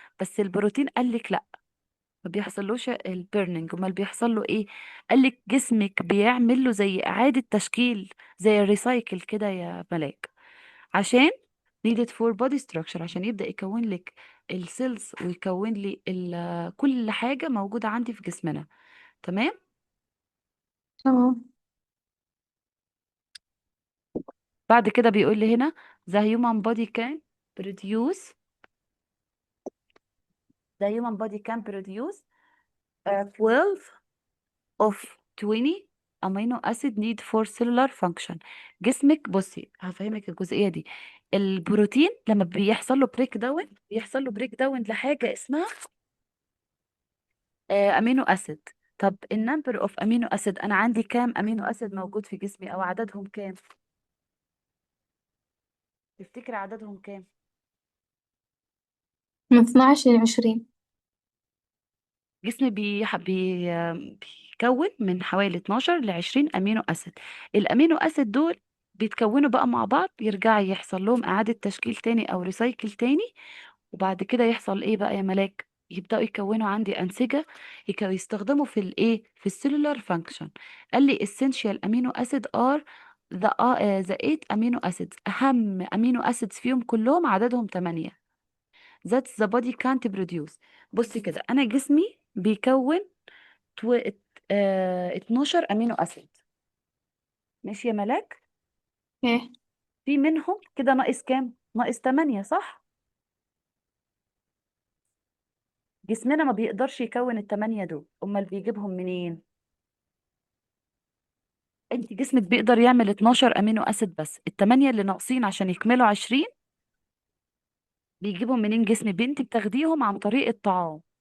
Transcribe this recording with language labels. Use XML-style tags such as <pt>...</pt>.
<ar>بس البروتين قال لك لا، ما بيحصلوش البيرنينج، امال بيحصل له ايه؟ قالك جسمك بيعمل له زي اعادة تشكيل، زي الريسايكل كده يا ملاك، عشان</ar> <en>needed for body structure،</en> <ar>عشان يبدأ يكون لك السيلز ويكون لي كل حاجة موجودة عندي في جسمنا. تمام. تمام. بعد كده بيقول لي هنا</ar> <en>the human body can produce the human body can produce 12 of 20 amino acid need for cellular function.</en> <ar>جسمك بصي هفهمك الجزئية دي. البروتين لما بيحصل له بريك داون بيحصل له بريك داون لحاجة اسمها امينو اسيد. طب النمبر اوف امينو اسيد، انا عندي كام امينو اسيد موجود في جسمي او عددهم كام؟ تفتكر عددهم كام؟ من 12 ل20. جسمي بيكون من حوالي 12 ل 20 امينو اسيد. الامينو اسيد دول بيتكونوا بقى مع بعض، يرجع يحصل لهم اعادة تشكيل تاني او ريسايكل تاني. وبعد كده يحصل ايه بقى يا ملاك؟ يبداوا يكونوا عندي انسجه يستخدموا في الايه، في السيلولار فانكشن. قال لي</ar> <en>essential amino acid are the 8 amino acids.</en> <ar>اهم امينو اسيدز فيهم كلهم عددهم 8.</ar> <en>that the body can't produce.</en> <ar>بصي كده، انا جسمي بيكون تو... 12 امينو اسيد. ماشي يا ملاك؟ ايه. في منهم كده ناقص كام؟ ناقص 8 صح؟ جسمنا ما بيقدرش يكون التمانية دول، امال بيجيبهم منين؟ انت جسمك بيقدر يعمل 12 امينو اسيد بس، التمانية اللي ناقصين عشان يكملوا 20 بيجيبهم منين؟ جسمي بنتي بتاخديهم عن طريق الطعام.</ar>